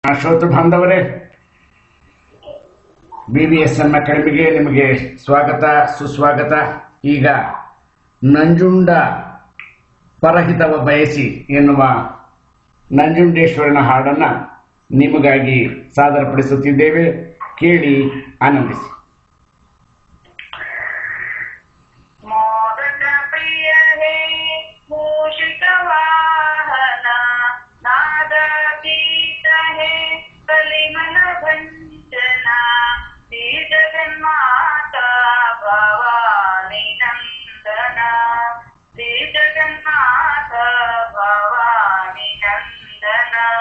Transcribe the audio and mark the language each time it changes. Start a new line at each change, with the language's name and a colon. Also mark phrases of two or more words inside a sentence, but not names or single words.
Kannada: ಶ್ರೋತೃ ಬಾಂಧವರೇ, BVSM ಅಕಾಡೆಮಿಗೆ ನಿಮಗೆ ಸ್ವಾಗತ ಸುಸ್ವಾಗತ. ಈಗ ನಂಜುಂಡ ಪರಹಿತವ ಬಯಸಿ ಎನ್ನುವ ನಂಜುಂಡೇಶ್ವರನ ಹಾಡನ್ನು ನಿಮಗಾಗಿ ಸಾದರಪಡಿಸುತ್ತಿದ್ದೇವೆ. ಕೇಳಿ ಆನಂದಿಸಿ.
Sanskrit: कलिमल भंजना श्री जगन्माता भवानी नंदना, श्री जगन्माता भवानी नंदना,